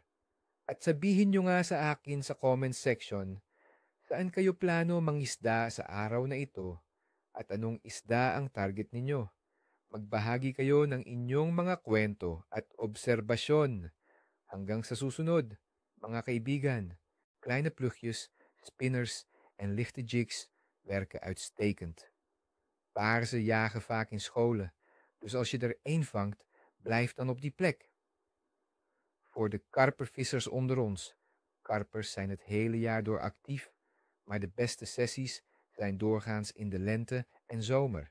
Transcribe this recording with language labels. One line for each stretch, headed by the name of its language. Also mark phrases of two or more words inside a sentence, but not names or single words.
Filipino: At sabihin nyo nga sa akin sa comment section saan kayo plano mangisda sa araw na ito at anong isda ang target ninyo. Magbahagi kayo ng inyong mga kwento at obserbasyon. Hanggang sa susunod, mga kaibigan,
Dutch: kleine plugjes, spinners en lichte jigs werken uitstekend. Paarzen jagen vaak in scholen, dus als je er één vangt, blijf dan op die plek. Voor de karpervissers onder ons. Karpers zijn het hele jaar door actief, maar de beste sessies zijn doorgaans in de lente en zomer.